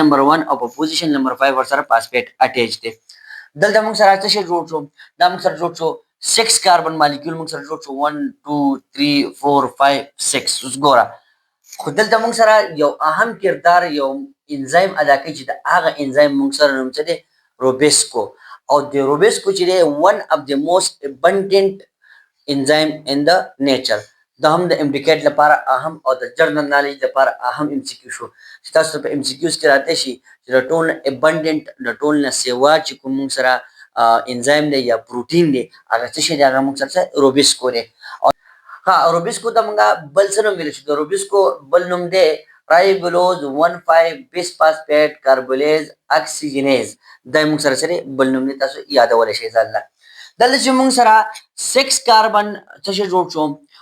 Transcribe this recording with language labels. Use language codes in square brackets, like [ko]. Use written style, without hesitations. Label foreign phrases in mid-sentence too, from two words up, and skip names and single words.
[ps] نمبر 1 او په پوزیشن نمبر 5 ور سره فاسفیټ اټیچ دي دلته موږ سره څه شی جوړ شو دا موږ سره جوړ شو [en] 6 carbon molecule [ps] موږ سره جوړ شو 1 2 3 4 5 6 اوس ګوره خو دلته موږ سره یو اهم کردار یو انزایم ادا کوي چې دا هغه انزایم موږ سره نوم څه دی روبیسکو او د روبیسکو چې دی [en] one of the most abundant enzyme in the nature [ps] دا هم د امډیکیټ لپاره اهم او د [en] general knowledge [ps] لپاره اهم ام سی کیو شو چې تاسو په ام سی کیوز کې راته شي چې د ټول ابندنت د ټول نه سیوا چې کوم سره انزایم دی یا پروتین دی هغه څه شي هغه موږ سره روبیسکو دی ها روبیسکو ته موږ بل څه نوم ویل شو د روبیسکو بل نوم دی [en] ribulose 15 bis phosphate carboxylase oxygenase [ps] دا موږ سره بل نوم دی تاسو یادول شي ځل دلته چې موږ سره 6 کاربن څه شي جوړ شو